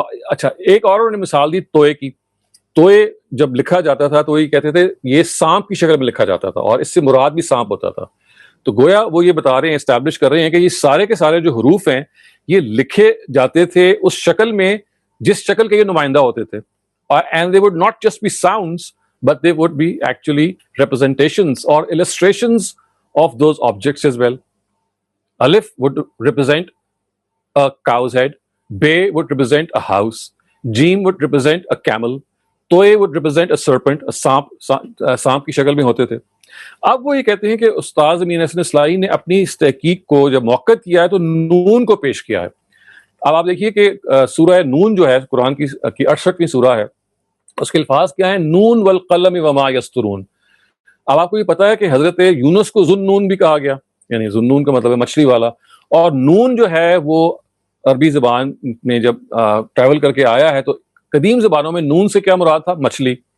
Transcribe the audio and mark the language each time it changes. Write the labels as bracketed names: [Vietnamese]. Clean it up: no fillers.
[Urdu] اچھا, ایک اور انہوں نے مثال دی توئے کی. توئے جب لکھا جاتا تھا تو یہ کہتے تھے یہ سانپ کی شکل میں لکھا جاتا تھا, اور اس سے مراد بھی سانپ ہوتا تھا. تو گویا وہ یہ بتا رہے ہیں, اسٹیبلش کر رہے ہیں کہ یہ سارے کے سارے جو حروف ہیں یہ لکھے جاتے تھے اس شکل میں جس شکل کے یہ نمائندہ ہوتے تھے. [English] And they would not just be sounds, but they would be actually representations or illustrations of those objects as well. Alif would represent a cow's head, Bay would represent a house, Jim would represent a camel, Toy would represent a serpent, a [Urdu] سانپ کی شکل میں ہوتے تھے. اب وہ یہ کہتے ہیں کہ استاذ امین حسن اصلاحی نے اپنی اس تحقیق کو جب موقع کیا ہے تو نون کو پیش کیا ہے. اب آپ دیکھیے کہ سورہ نون جو ہے قرآن کی 68ویں سورہ ہے, اس کے الفاظ کیا ہیں؟ نون والقلم وما یسطرون. اب آپ کو یہ پتا ہے کہ حضرت یونس کو ذن نون بھی کہا گیا, یعنی ذن نون کا مطلب ہے مچھلی والا, اور نون جو ہے وہ عربی زبان میں جب ٹریول کر کے آیا ہے تو قدیم زبانوں میں نون سے کیا مراد تھا؟ مچھلی.